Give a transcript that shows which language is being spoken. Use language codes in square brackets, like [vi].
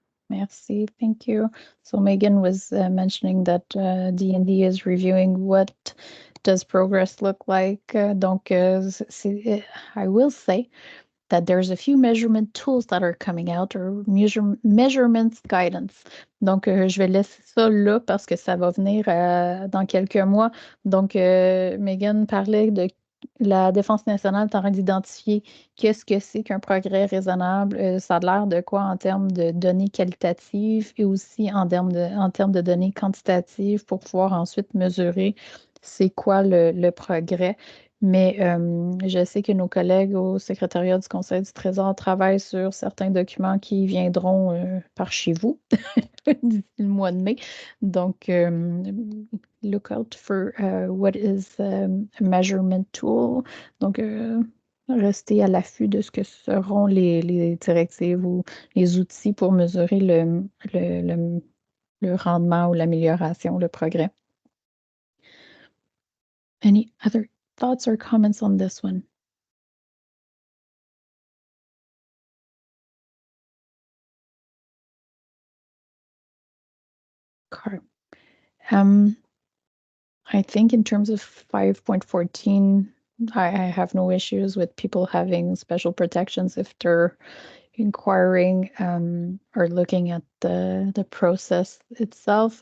[fr] Merci, [en] thank you. So Megan was mentioning that D&D is reviewing what does progress look like. Donc, I will say that there's a few measurement tools that are coming out or measurements guidance. [fr] Donc, je vais laisser ça là parce que ça va venir dans quelques mois. Donc, Megan parlait de la Défense nationale est en train d'identifier qu'est-ce que c'est qu'un progrès raisonnable. Ça a l'air de quoi en termes de données qualitatives et aussi en termes de données quantitatives pour pouvoir ensuite mesurer c'est quoi le progrès. Mais je sais que nos collègues au secrétariat du Conseil du Trésor travaillent sur certains documents qui viendront par chez vous d'ici le mois de mai. [en] Donc, look out for what is a measurement tool. [fr] Donc, restez à l'affût de ce que seront les directives ou les outils pour mesurer le rendement ou l'amélioration, le progrès. [en] Any other thoughts or comments on this one? Okay. I think in terms of 5.14, I have no issues with people having special protections if they're inquiring or looking at the process itself.